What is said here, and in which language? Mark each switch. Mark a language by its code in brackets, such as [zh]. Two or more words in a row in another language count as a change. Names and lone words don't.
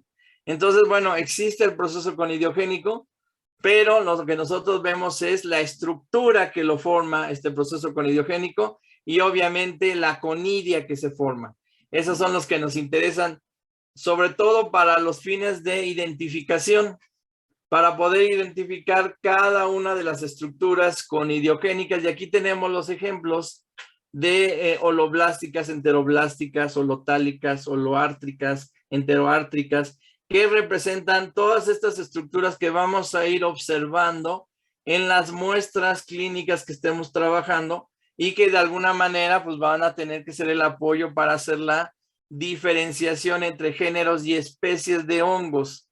[es] Entonces, bueno, existe el proceso conidiogénico, pero lo que nosotros vemos es la estructura que lo forma este proceso conidiogénico y obviamente la conidia que se forma. Esos son los que nos interesan, sobre todo para los fines de identificación, para poder identificar cada una de las estructuras conidiogénicas. Y aquí tenemos los ejemplos de holoblásticas, enteroblásticas, holotálicas, holoártricas, enteroártricas, que representan todas estas estructuras que vamos a ir observando en las muestras clínicas que estemos trabajando y que de alguna manera pues van a tener que ser el apoyo para hacer la diferenciación entre géneros y especies de hongos.